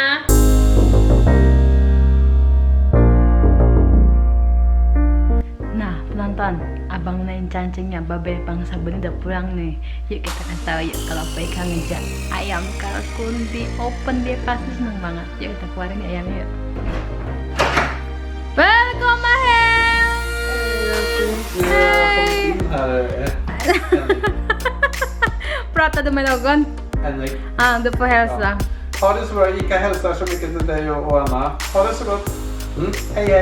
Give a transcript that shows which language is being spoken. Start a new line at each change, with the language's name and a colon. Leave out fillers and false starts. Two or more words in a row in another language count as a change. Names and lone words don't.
Indonesian: Nah penonton, Abang Nain cancingnya babe Bangsa Benih udah pulang nih. Yuk kita kasih tahu yuk kalau Poika ngejar ayam kalkun di open, dia pasti seneng banget. Yuk kita keluarin nih ayamnya yuk.
English: Welcome Mahem.
Swedish: Hej. Pratade med någon? Henrik. Du får hälsa. Ha det så bra. Ika hälsar så mycket till dig och Anna. Ha det så gott. Hej hej.